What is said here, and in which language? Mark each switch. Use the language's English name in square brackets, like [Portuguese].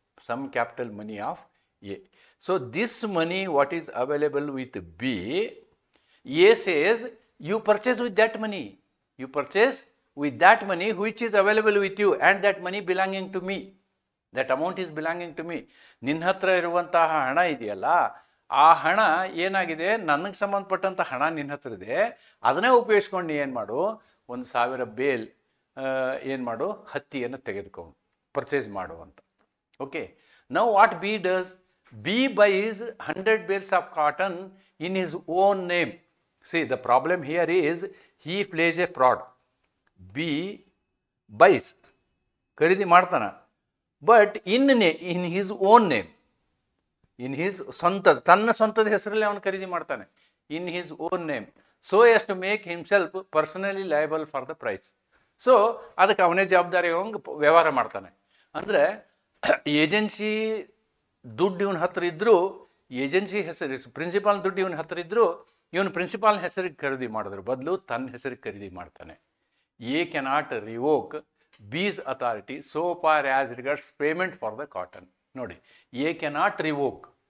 [English] Some capital money of A. So this money what is available with B, A says you purchase with that money. You purchase with that money which is available with you, and that money belonging to me. That amount is belonging to me. [Kannada] ನಿನ್ನ ಹತ್ರ ಇರುವಂತಹ ಹಣ ಇದೆಯಲ್ಲ, ಆ ಹಣ ಏನಾಗಿದೆ, ನನಗೆ ಸಂಬಂಧಪಟ್ಟಂತ ಹಣ ನಿನ್ನ ಹತ್ರ ಇದೆ, ಅದನ್ನೇ ಉಪಯೋಗಿಸ್ಕೊಂಡು ಏನು ಮಾಡು, 1000 ಬೇಲ್ ಏನು ಮಾಡು, ಹತ್ತಿಯನ್ನು ತೆಗೆದುಕೊಂಡು ಪರ್ಚೇಸ್ ಮಾಡು ಅಂತ. [English] Okay, now what B does, B buys 100 bales of cotton in his own name. See, the problem here is he plays a fraud. B buys, [Kannada] ಖರೀದಿ ಮಾಡ್ತಾನ, [English] but in his own name, in his [Kannada] ತನ್ನ ಸ್ವಂತದ ಹೆಸರಲ್ಲಿ ಅವನು ಖರೀದಿ ಮಾಡ್ತಾನೆ, [English] in his own name, so as to make himself personally liable for the price. [Kannada] So ಅದಕ್ಕೆ ಅವನೇ ಜವಾಬ್ದಾರಿ ವ್ಯವಹಾರ ಮಾಡ್ತಾನೆ. ಅಂದರೆ ಏಜೆನ್ಸಿ ದುಡ್ಡು ಇವನ ಹತ್ರ ಇದ್ದರೂ, ಏಜೆನ್ಸಿ ಹೆಸರು ಪ್ರಿನ್ಸಿಪಾಲ್ ದುಡ್ಡು ಇವನ ಹತ್ರ ಇದ್ದರೂ, ಇವನು ಪ್ರಿನ್ಸಿಪಾಲ್ ಹೆಸರಿಗೆ ಖರೀದಿ ಮಾಡಿದ್ರು ಬದಲು ತನ್ನ ಹೆಸರಿಗೆ ಖರೀದಿ ಮಾಡ್ತಾನೆ. [English] A cannot revoke B's authority so far as regards payment for the cotton. ನೋಡಿ, A cannot revoke.